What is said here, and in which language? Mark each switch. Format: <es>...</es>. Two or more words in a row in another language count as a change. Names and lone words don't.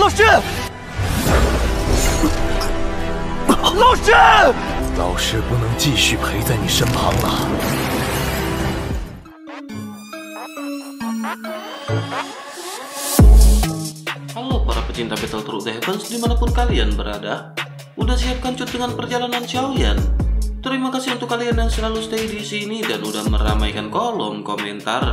<zh>老师，老师不能继续陪在你身旁了。</zh> <id>Halo para pecinta Battle Through the Heavens dimanapun kalian berada. Udah siap kancut dengan perjalanan Xiaoyan? Terima kasih untuk kalian yang selalu stay di sini dan udah meramaikan kolom komentar.</id>